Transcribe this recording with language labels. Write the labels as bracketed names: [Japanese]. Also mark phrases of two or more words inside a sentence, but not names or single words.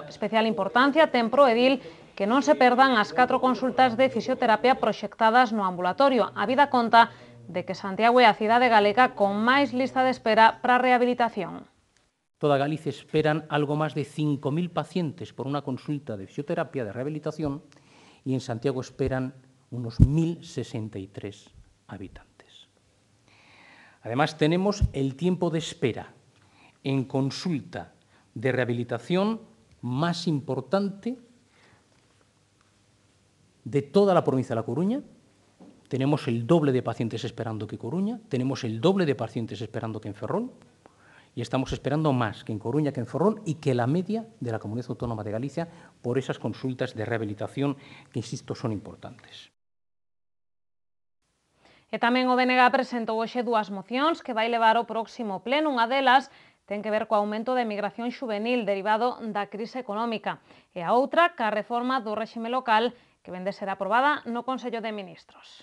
[Galician] Especial importancia ten pro edil que non se perdan as 4 consultas de fisioterapia proxectadas no ambulatorio. A vida conta de que Santiago é a cidade galega con máis lista de espera para a rehabilitación. Toda Galicia esperan algo máis de 5.000 pacientes por unha consulta de fisioterapia de rehabilitación e en Santiago esperan unos 1.063 habitantes. [Spanish] Además, tenemos el tiempo de espera en consulta de rehabilitación más importante de toda la provincia de La Coruña. Tenemos el doble de pacientes esperando que Coruña, tenemos el doble de pacientes esperando que en Ferrol y estamos esperando más que en Coruña, que en Ferrol y que la media de la Comunidad Autónoma de Galicia por esas consultas de rehabilitación que, insisto, son importantes. [Galician] E tamén o BNG presentou hoxe 2 mocións que vai levar ao próximo pleno. Unha delas ten que ver co aumento da emigración xuvenil derivado da crise económica e a outra ca reforma do réxime local que vende ser aprobada no Consello de Ministros.